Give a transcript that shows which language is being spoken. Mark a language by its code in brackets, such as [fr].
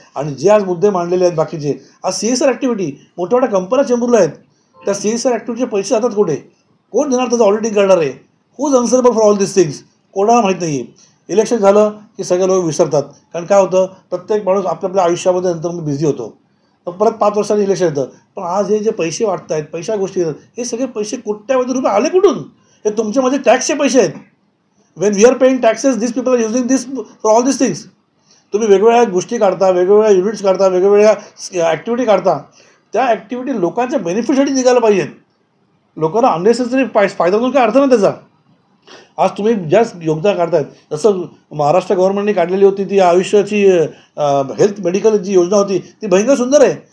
[mr] आणि जे आज मुद्दे मांडलेले आहेत बाकीचे, आज CSR ॲक्टिव्हिटी मोठ्या मोठ्या कंपन्या चेंबूरला आहेत, त्या CSR ॲक्टिव्हिटीचे पैसे जातात कुठे, कोण देणार त्याचं ऑडिटिंग करणार आहे, [en] who is answerable for all this things, [mr] कोणाला माहीत नाही आहे. इलेक्शन झालं की सगळे लोक विसरतात. कारण काय होतं, प्रत्येक माणूस आपल्या आयुष्यामध्ये नंतर मी बिझी होतो, परत 5 वर्षांनी इलेक्शन येतं. पण आज हे जे पैसे वाटत आहेत, पैशा गोष्टी येतात, हे सगळे पैसे कोट्यावधी रुपये आले कुठून? हे तुमचे माझे टॅक्सचे पैसे आहेत. [en] When we are paying taxes, this people are using this for all this things. [mr] तुम्ही वेगवेगळ्या गोष्टी काढता, वेगवेगळ्या युनिट्स काढता, वेगवेगळ्या ॲक्टिव्हिटी काढता, त्या ॲक्टिव्हिटी लोकांच्या बेनिफिटसाठी निघायला पाहिजेत. लोकांना अननेसेसरी फायदा होऊन काय अर्थ नाही त्याचा. आज तुम्ही जास्त योगदान काढतायत, जसं महाराष्ट्र गव्हर्नमेंटने काढलेली होती ती आयुष्याची हेल्थ मेडिकल जी योजना होती ती भयंकर सुंदर आहे.